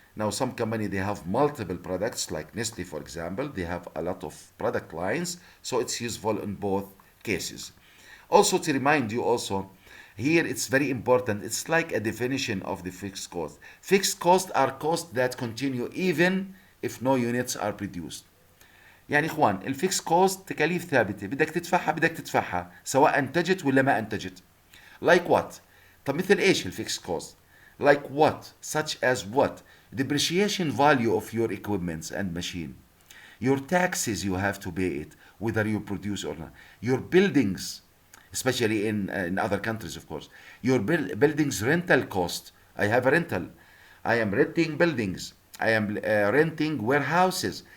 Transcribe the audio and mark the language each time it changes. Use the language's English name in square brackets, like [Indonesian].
[English] Now some company they have multiple products like Nestle for example, they have a lot of product lines, so it's useful in both cases. Also to remind you also, here it's very important, it's like a definition of the fixed cost. Fixed costs are costs that continue even if no units are produced. [Arabic] يعني اخوان الفيكس كوست تكاليف ثابته بدك تدفعها سواء انتجت ولا ما انتجت. [English] Like what? [Arabic] طب مثل ايش الفيكس كوست؟ [English] Like what? Such as what? Depreciation value of your equipments and machine. Your taxes you have to pay it whether you produce or not. Your buildings, especially in other countries of course. Your buildings rental cost. I have a rental. I am renting buildings. I am renting warehouses.